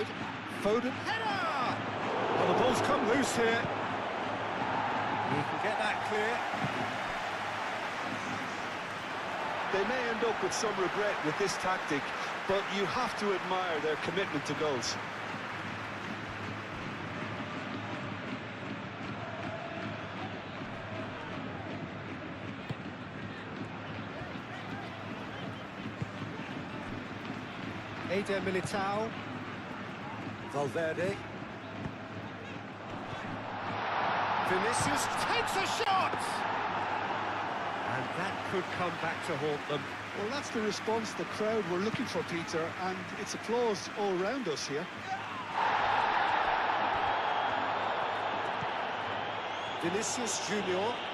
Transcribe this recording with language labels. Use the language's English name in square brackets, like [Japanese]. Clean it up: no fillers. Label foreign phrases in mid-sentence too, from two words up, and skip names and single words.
[English] Foden. Header! Well, the ball's come loose here. He can get that clear. They may end up with some regret with this tactic, but you have to admire their commitment to goals. Eder Militao. Valverde. Vinicius takes a shot! And that could come back to haunt them. Well, that's the response the crowd were looking for, Peter, and it's applause all around us here. Vinicius Junior.